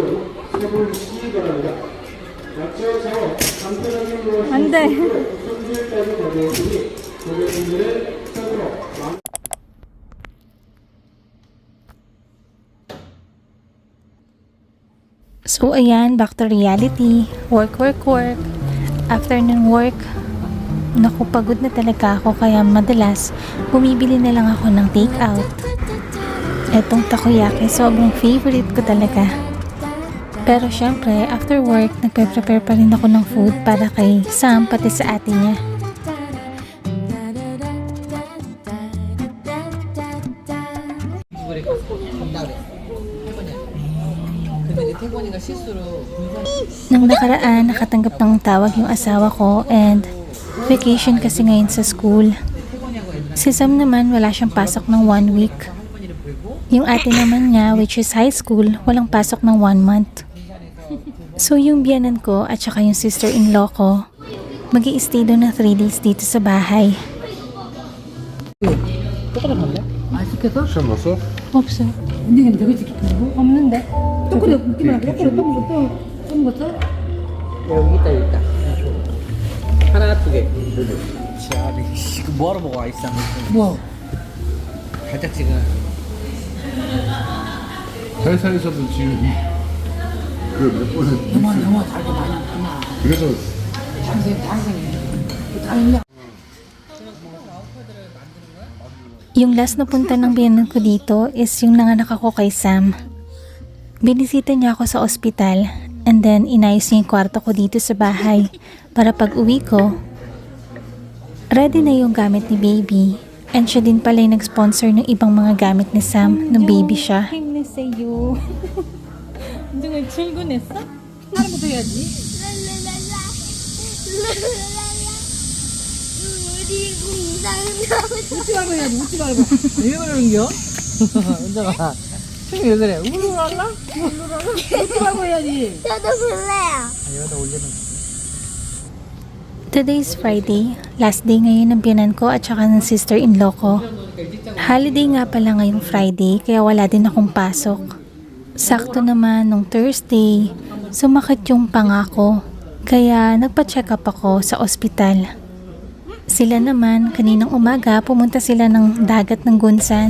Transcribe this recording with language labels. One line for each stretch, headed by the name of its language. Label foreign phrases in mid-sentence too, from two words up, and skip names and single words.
Filipino: Ande. So ayan,
English: back to reality. Work.
Filipino: After ng work, naku, pagod na talaga ako kaya madalas bumibili na lang ako ng take-out. Etong takoyaki, sobrang favorite ko talaga. Pero syempre, after work, nagpe-prepare pa rin ako ng food para kay Sam pati sa ate niya. Nang nakaraan, nakatanggap ng tawag yung asawa ko and vacation kasi ngayon sa school. Si Sam naman wala siyang pasok ng 1 week. Yung ate naman niya,
English: which is high school,
Filipino: walang pasok ng 1 month. So yung biyanan ko at saka yung sister-in-law ko, mag-i-stay doon ng 3 days dito sa bahay.
Korean: 시험 봤어?
Filipino: Opso. Hindi ganito ko sikitin.
Korean: 없는데. 조금 웃지 말고 조금 더. 여기 있다. 하나 두 개. 자, 이거 뭐하러 먹어 아이스 한 개. 뭐? 달짝지근. 회사에서도 지금 그 몇 번을 영화 자기 많이 했구나. 그래서 당연히.
Filipino: Yung last na punta ng biyanan ko dito is yung nanganak ako kay Sam. Binisita niya ako sa ospital
English: and then
Filipino: inayos niya yung kwarto ko dito sa bahay para pag uwi ko, ready na yung gamit ni baby. And siya din pala yung nag-sponsor ng ibang mga gamit ni Sam nung baby siya.
Korean: 힘내세요. 누가 출근했어? 하루부터 해야지. 우리 공장 웃지 말고 해야지. 웃지 말고. 왜 그러는겨? 은정아. 왜 그래? 울루랄라? 웃지 말고 해야지. 저도 그래요. 여기다 올리는
English: Today is Friday,
Filipino: last day ngayon ng biyanan ko at saka ng sister-in-law ko. Holiday nga pala ngayong Friday kaya wala din akong pasok. Sakto naman nung Thursday, sumakit yung panga ko. Kaya nagpa-check up ako sa ospital. Sila naman, kaninang umaga pumunta sila ng dagat ng Gunsan.